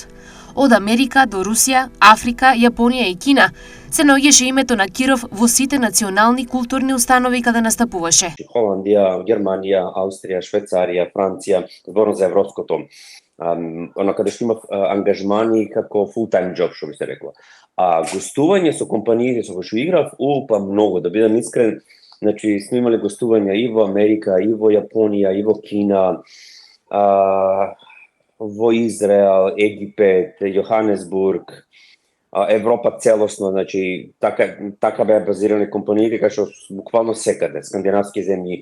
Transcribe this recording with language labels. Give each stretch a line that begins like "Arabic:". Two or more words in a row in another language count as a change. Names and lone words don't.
Macedonian: Од Америка до Русија, Африка, Јапонија и Кина се наоѓаше името на Киров во сите национални културни установи каде настапуваше. Холандија, Германија, Аустрија, Швајцарија, Франција, зборно за европското. Оно каде што имав ангажмани како
English: full-time job,
Macedonian: што би се рекло. А гостување со компаниите со кои што играв, многу, да бидам искрен. Значи, сме имали гостувања и во Америка, и во Јапонија, и во Кина, во Израел, Египет, Јоханесбург, Европа целосно, значи, така беа базирани компаниите, кај што буквално секаде, скандинавски земји.